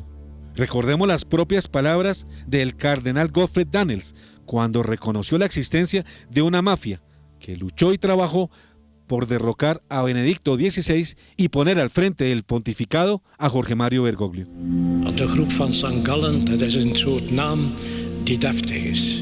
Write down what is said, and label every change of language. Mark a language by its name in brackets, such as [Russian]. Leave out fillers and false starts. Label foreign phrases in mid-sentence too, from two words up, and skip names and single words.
[Spanish] Recordemos las propias palabras del cardenal Gottfried Daniels cuando reconoció la existencia de una mafia que luchó y trabajó por derrocar a Benedicto XVI y poner al frente del pontificado a Jorge Mario Bergoglio. [Dutch] De groep van St. Gallen, dat is een soort naam die deftig is.